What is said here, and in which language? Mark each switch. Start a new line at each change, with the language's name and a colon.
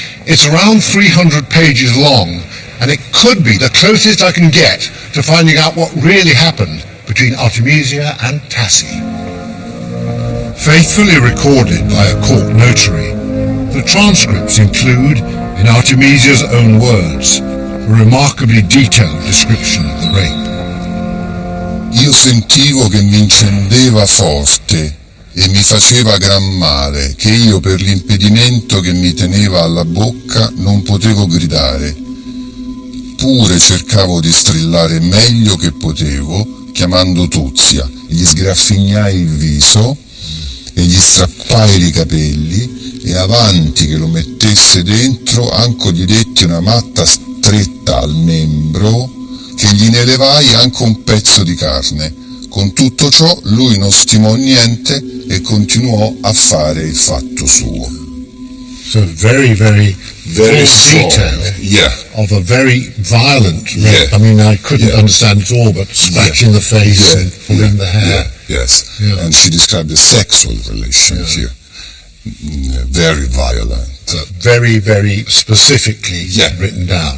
English: It's around 300 pages long, and it could be the closest I can get to finding out what really happened between Artemisia and Tassi. Faithfully recorded by a court notary, the transcripts include, in Artemisia's own words, a remarkably detailed description of the rape.
Italian: Io sentivo che mi incendeva forte e mi faceva gran male, che io per l'impedimento che mi teneva alla bocca non potevo gridare. Pure cercavo di strillare meglio che potevo, chiamando Tuzia. Gli sgraffignai il viso e gli strappai i capelli e avanti che lo mettesse dentro anco gli detti una matta stretta al membro che gli ne levai anche un pezzo di carne. Con tutto ciò lui non stimò niente e continuò a fare il fatto suo.
English: So very strong detail of a very violent rape. I mean, I couldn't understand it all, but scratching the face and pulling the hair. Yes, and she described the sexual relation here. Very violent. Very, very specifically written down.